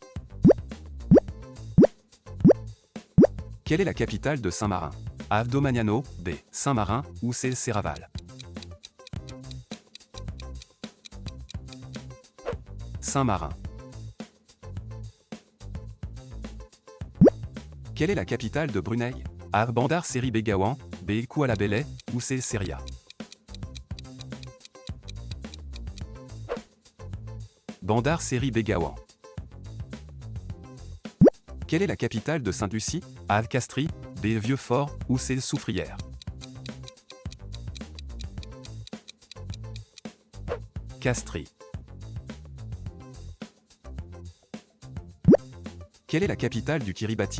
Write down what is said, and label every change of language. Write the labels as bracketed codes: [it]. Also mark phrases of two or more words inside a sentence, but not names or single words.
[fr] Quelle est la capitale de Saint-Marin? A. Domagnano, B. Saint-Marin, ou C. Serravalle. Saint-Marin. Quelle est la capitale de Brunei? A. Bandar Seri Begawan, B. Kuala Belait, ou C. Seria. Bandar Seri Begawan. Quelle est la capitale de Sainte-Lucie? A. Castries, B. Vieux-Fort, ou C. Soufrière. Castries. Quelle est la capitale du Kiribati?